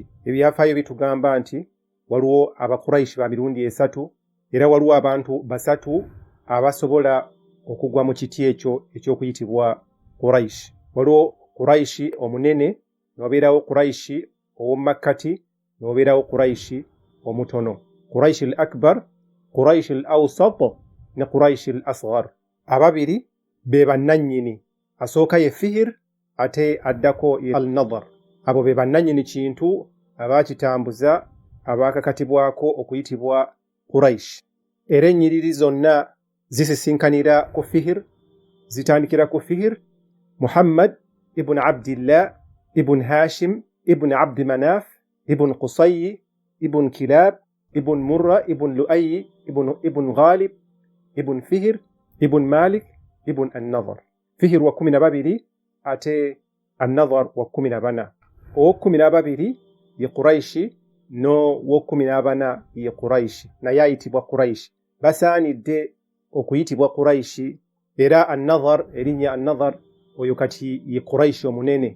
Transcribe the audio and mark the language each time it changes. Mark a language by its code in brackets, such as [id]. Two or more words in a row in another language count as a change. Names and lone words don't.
[lg] Ebyafaayo bitugamba nti waliwo Abakuraishi ba mirundi esatu era waliwo abantu basatu abasobola okugwa mu kiti ekyo eky'okuyitibwa Quraish. Waliwo Quraishi omunene, n'obeerawo Quraishi ow'omumakkati, n'obeerawo Quraishi omutono. [ar] قريش الأكبر، قريش الأوسط ne قريش الأصغر. [lg] Ababiri be bannannyini. Asooka ye Fihir ate addako ye al-Nadhr. Abo be bannannyini kintu abaakitambuza abaakakatibwako okuyitibwa Quraish. Era ennyiriri zonna zisisinkanira ku Fihir, zitandikira ku Fihir. Muhammad ibn Abdillah ibn Hashim ibn Abd Manaf ibn Qusay ibn Kilab ibn Murra ibn Lu'ay ibn Ghalib ibn Fihir ibn Malik ibn An-Nadhr. Fihir wa 12 ate An-Nadhr wa 14. O 12 ye Quraishi no wo 14 ye Quraishi naye ayitibwa Quraishi. Basaanidde okuyitibwa Quraishi era An-Nadhr erinnya An-Nadhr oyo kati ye Quraishi omunene.